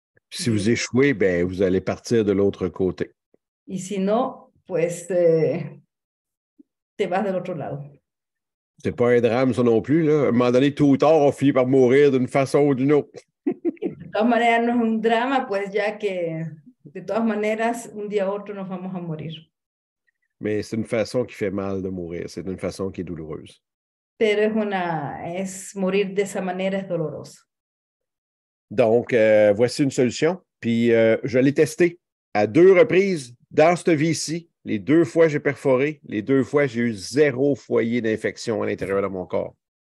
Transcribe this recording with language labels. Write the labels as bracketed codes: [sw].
[fr] Si vous échouez, ben, vous allez partir de l'autre côté. [es] Y si no, pues te vas del otro lado. [fr] C'est pas un drame, ça non plus. Là. À un moment donné, tôt ou tard, on finit par mourir d'une façon ou d'une autre. [es] De todas maneras, no es un drama, pues ya que de todas maneras, un día u otro nos vamos a morir. [fr] Mais c'est une façon qui fait mal de mourir. C'est une façon qui est douloureuse. [es] Pero morir de esa manera es doloroso. [fr] Donc, voici une solution. Puis, je l'ai testé à 2 reprises dans cette vie-ci. Les 2 fois, j'ai perforé. Les 2 fois, j'ai eu 0 foyer d'infection à l'intérieur de mon corps.